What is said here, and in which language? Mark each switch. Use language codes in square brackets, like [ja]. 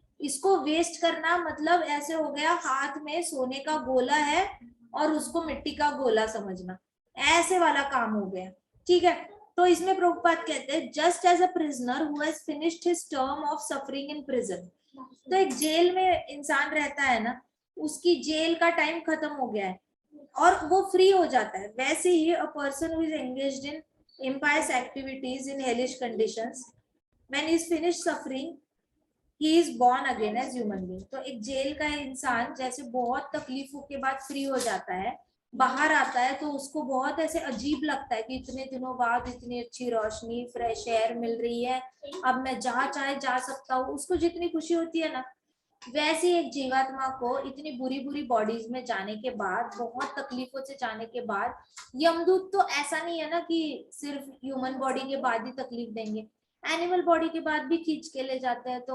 [hi] इसको वेस्ट करना मतलब ऐसे हो गया हाथ में सोने का गोला है और उसको मिट्टी का गोला समझना, ऐसे वाला काम हो गया। ठीक है, तो इसमें प्रभुपाद कहते हैं [en] Just as a prisoner who has finished his term of suffering in prison. [hi] तो एक जेल में इंसान रहता है ना, उसकी जेल का टाइम खत्म हो गया है और वो फ्री हो जाता है। वैसे ही [en] A person who is engaged इन impious activities in hellish conditions, when he is finished suffering, he is born again as human being। [hi] तो एक जेल का इंसान जैसे बहुत तकलीफों के बाद फ्री हो जाता है, बाहर आता है, तो उसको बहुत ऐसे अजीब लगता है कि इतने दिनों बाद इतनी अच्छी रोशनी, फ्रेश एयर मिल रही है, अब मैं जहाँ चाहे जा सकता हूँ। उसको जितनी खुशी होती है ना, वैसे एक जीवात्मा को इतनी बुरी बुरी बॉडीज में जाने के बाद, बहुत तकलीफों से जाने के बाद, यमदूत तो ऐसा नहीं है ना कि सिर्फ ह्यूमन बॉडी के बाद ही तकलीफ देंगे, एनिमल बॉडी के बाद भी खींच के ले जाते हैं।